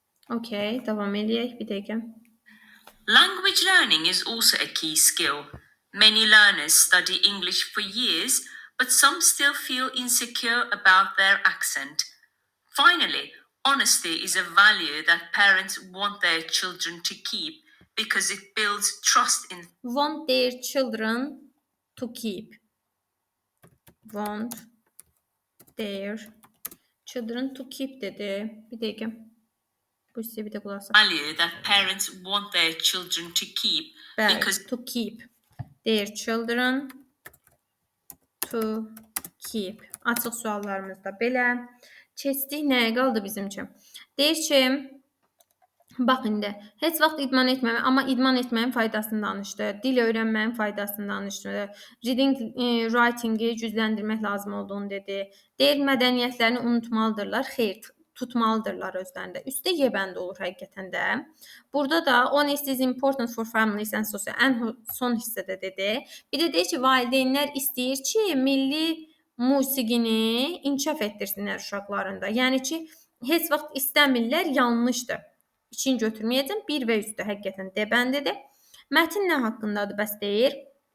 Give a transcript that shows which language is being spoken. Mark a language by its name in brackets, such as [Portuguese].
[Azerbaijani] Okay, devam edək bir dəqiqə. [English] Language learning is also a key skill. Many learners study English for years, but some still feel insecure about their accent. Finally, honesty is a value that parents want their children to keep because it builds trust in Want their children to keep. Want their children to keep dedi. [Azerbaijani] Bir dakika. Bu hissəyə bir də qulaq asaq. [English] value that parents want their children to keep [Azerbaijani] Bəli, [English] because to keep. Their children to keep. [Azerbaijani] Açıq suallarımızda belə. Keçdik nəyə qaldı bizim üçün? Deyir ki, bax indi, heç vaxt idman etməmək, amma idman etməyin faydasını danışdı. Dil öyrənməyin faydasını danışdı. Reading, writing-i gücləndirmək lazım olduğunu dedi. Deyir, mədəniyyətlərini unutmalıdırlar. Xeyr, tutmalıdırlar özlərində. Üstdə Y bəndi olur həqiqətən də. Burada da [English] honesty is important for families and society. [Azerbaijani] Ən son hissədə dedi. Bir də deyir ki, valideynlər istəyir ki, milli musiqini inkişaf etdirsinlər uşaqlarında. Yəni ki, heç vaxt istəmirlər, yanlışdır. İçin götürməyəcəm. 1 və üstü həqiqətən D bəndidir. Mətin nə haqqındadır bəs deyir?